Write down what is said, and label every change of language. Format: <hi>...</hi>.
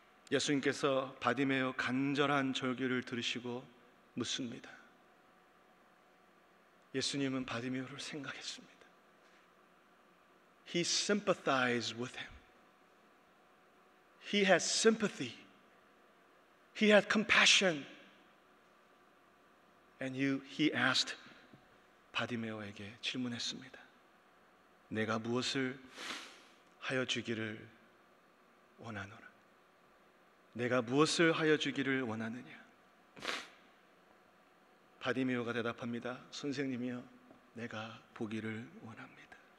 <ko>예수님께서 바디메오 간절한 절규를 들으시고 묻습니다. 예수님은 바디메오를 생각했습니다.</ko> <en>He sympathized with him. He has sympathy He had compassion. And he asked,</en> <ko>바디메오에게 질문했습니다. 내가 무엇을 하여 주기를 원하노라? 내가 무엇을 하여 주기를 원하느냐? 바디메오가 대답합니다. 선생님이여, 내가 보기를 원합니다.</ko>